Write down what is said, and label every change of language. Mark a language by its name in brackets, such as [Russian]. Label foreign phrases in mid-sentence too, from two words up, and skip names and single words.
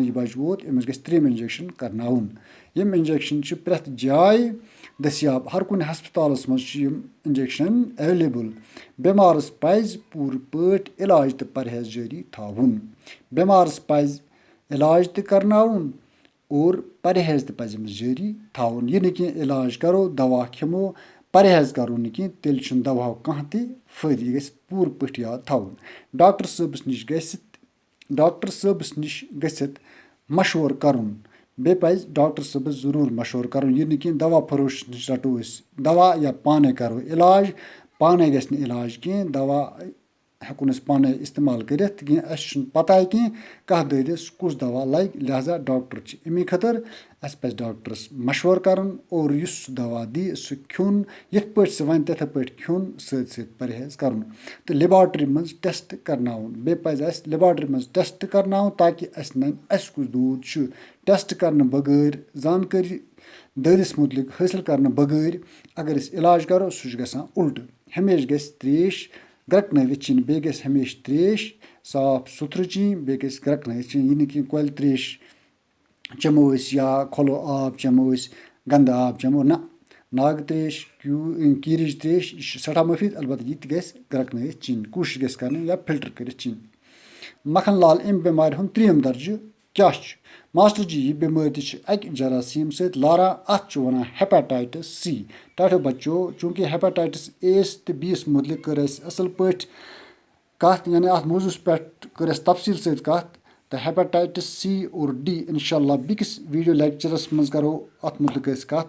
[Kashmiri] यह बच वोत अमिस गस त्रीम इंजेक्शन करनावन यम इंजेक्शन प्रेथ जाय दस्याब हर कुन हस्पतालस मज यम [English] injection available [Kashmiri] बेमारस पज पूर पट इलाज तो परहेज जारी थाउन बेमारस पज इलाज तो करनावन और परहेज तो पज अमिस जारी थाउन यह कि इलाज करो दवा खिमो परहेज करो कि तेल दवा कह फायदे यह गस पूर पट याद थाउन डॉक्टर सबस निश गसित मशवर करुन बे पज डॉक्टर सबस जरूर मशवर करुन यह कि दवा फरोश निश रटो दवा या पाने करो इलाज पाने गस इलाज कह दवा हेकुन पाने इस्तेमाल करित अस पता कह ददिस कुस दवा लग लिहाजा डॉक्टर अमी खतर अस पे डॉक्टरस मशवर करन और युस दवा दी सह खुन यथ पे सह वन तथ पे खुन सत परहेज करन तो लेबॉर्ट्री मज टेस्ट करनावन बे पज अस लेबॉर्ट्री मज टेस्ट करनावन ताकि अस नन अस कुस दूध टेस्ट करने बगैर जानकारी ददिस मुतलिक हासिल करने बगैर अगर अस इलाज करो सह गसान उल्ट हमेश गस त्रेश ग्रकनवित चीन बे गस हमेश त्रेश साफ सुथर चीन बे गस ग्रकनवित चीन यह कि कोल त्रेश चमो या खोलो आब चमो गंद आब चमो ना नाग त्रेश कीरिज त्रेश यह सठा मुफीद अलबत्ता यह गस ग्रकनवित चीन कोशिश गस कर या फिल्टर कर चीन मखन लाल अम बेमार हुंद त्रीम दर्ज क्या मास्टर जी यह बेमारी अक जरासीम सत लारान अत वनान [English] hepatitis C [Kashmiri] टाठो बच्चो चूंकि हेपेटाइटिस एस तो बीस मुतलिक कर असल पे कत यानी अत मौजूस पे कर तफसील सत कत تہٕ [English] hepatitis C [Kashmiri] اور ڈی اِنشاء اللہ بیٚکِس [English] video lectures [Kashmiri] منٛز کَرو اَتھ متعلق أسۍ کَتھ.